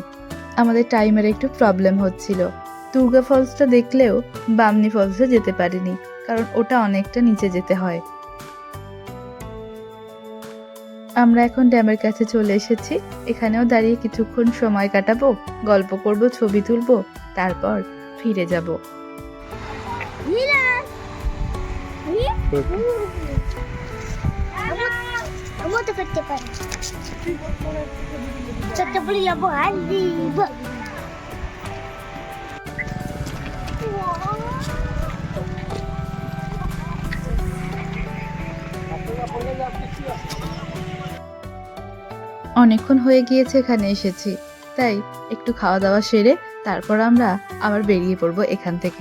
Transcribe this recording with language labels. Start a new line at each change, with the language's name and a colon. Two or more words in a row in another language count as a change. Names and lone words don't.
Bangla: আমাদের টাইমের একটু প্রবলেম হচ্ছিল। দুর্গা ফলসটা দেখলেও বামনি ফলসে যেতে পারিনি, কারণ ওটা অনেকটা নিচে যেতে হয়। আমরা এখন ড্যামের কাছে চলে এসেছি। এখানেও দাঁড়িয়ে কিছুক্ষণ সময় কাটাবো, গল্প করব, ছবি তুলবো, তারপর ফিরে যাব।
Indonesian: Kamu dapat cepat. Cepat beli ya bu Ali.
Bangla: অনেকক্ষণ হয়ে গিয়েছে এখানে এসেছি, তাই একটু খাওয়া দাওয়া সেরে তারপর আমরা আবার বেরিয়ে পড়বো এখান থেকে।